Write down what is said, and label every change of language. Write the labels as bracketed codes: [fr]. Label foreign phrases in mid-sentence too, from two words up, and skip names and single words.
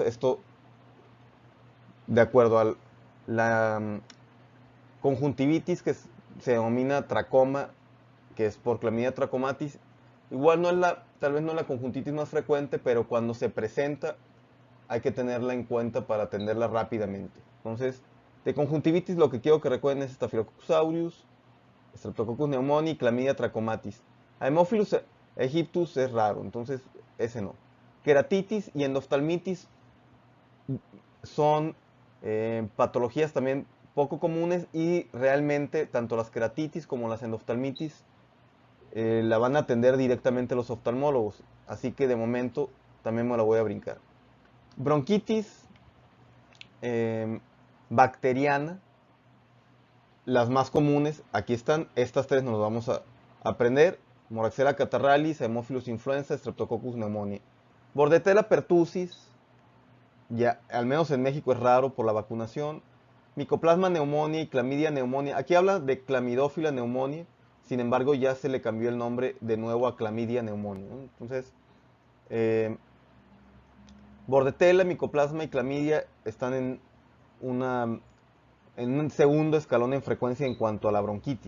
[es] Esto de acuerdo a la conjuntivitis que se denomina tracoma, que es por Clamidia trachomatis. Igual no es tal vez no es la conjuntivitis más frecuente, pero cuando se presenta hay que tenerla en cuenta para atenderla rápidamente. Entonces, de conjuntivitis lo que quiero que recuerden es Staphylococcus aureus, Streptococcus pneumoniae y Clamidia trachomatis. Haemophilus aegyptus es raro, entonces ese no. Queratitis y endoftalmitis son patologías también poco comunes, y realmente tanto las queratitis como las endoftalmitis la van a atender directamente los oftalmólogos, así que de momento también me la voy a brincar. Bronquitis bacteriana, las más comunes, aquí están, estas tres nos las vamos aprender: Moraxella catarrhalis, Haemophilus influenza, Streptococcus pneumoniae. Bordetella pertussis, ya al menos en México es raro por la vacunación. Mycoplasma pneumoniae y Chlamydia pneumoniae. Aquí habla de Clamidófila pneumoniae, sin embargo ya se le cambió el nombre de nuevo a Chlamydia pneumoniae, ¿no? Entonces, eh, Bordetella, Mycoplasma y Chlamydia están en un segundo escalón en frecuencia en cuanto a la bronquitis.